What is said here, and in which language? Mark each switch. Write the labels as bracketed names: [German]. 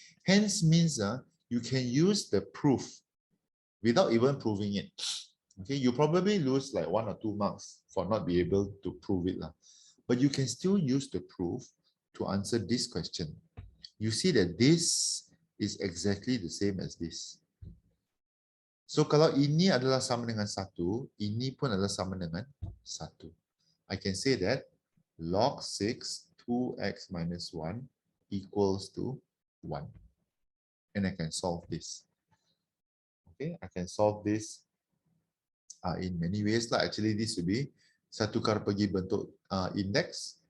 [English] Hence means you can use the proof without even proving it. Okay, you probably lose like 1 or 2 marks for not being able to prove it. But you can still use the proof to answer this question. You see that this is exactly the same as this. [Malay] So kalau ini adalah sama dengan 1, ini pun adalah sama dengan 1. [English] I can say that log 6 2x minus 1 equals to 1. And I can solve this. Okay, I can solve this in many ways lah. Actually, this will be [Malay] satu kali pergi bentuk [English] index.